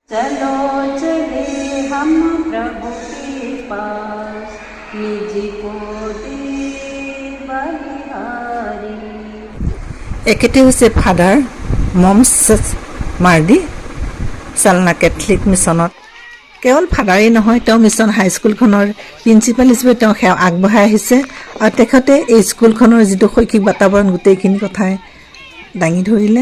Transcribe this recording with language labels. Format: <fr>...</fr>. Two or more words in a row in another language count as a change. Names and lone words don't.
<hi>चलो चले हम प्रभु के पास निज को दे बलिहारी।</hi> <as>একেটি হৈছে ফাদাৰ মমছ মাৰ্ডি চালনা কেথলিক মিছনত। কেৱল ফাদাৰেই নহয়, তেওঁ মিছন হাইস্কুলখনৰ প্ৰিন্সিপাল হিচাপে তেওঁ সেৱা আগবঢ়াই আহিছে আৰু তেখেতে এই স্কুলখনৰ যিটো শৈক্ষিক বাতাৱৰণ গোটেইখিনি কথাই দাঙি ধৰিলে।</as>